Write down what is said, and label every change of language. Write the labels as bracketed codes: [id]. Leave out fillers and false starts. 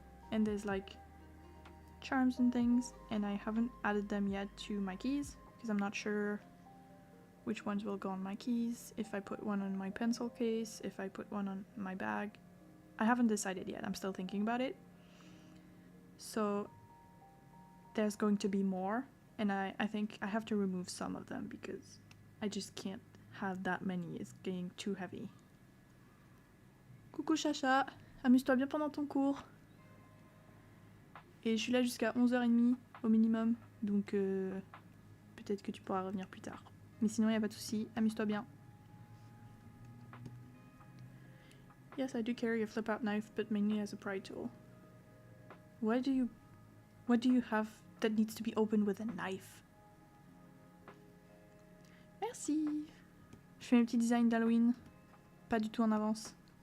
[en] And there's like charms and things, and I haven't added them yet to my keys, because I'm not sure which ones will go on my keys, if I put one on my pencil case, if I put one on my bag. I haven't decided yet, I'm still thinking about it. So there's going to be more, and I think I have to remove some of them because I just can't have that many, it's getting too heavy. [fr] Coucou Chacha, amuse-toi bien pendant ton cours. Et je suis là jusqu'à 11h30 au minimum, donc peut-être que tu pourras revenir plus tard. Mais sinon, il n'y a pas de souci, amuse-toi bien. [en] Yes, I do carry a flip-out knife, but mainly as a pry tool. What do you have that needs to be opened with a knife? [fr] Merci. Je fais mes petits designs d'Halloween, pas du tout en avance.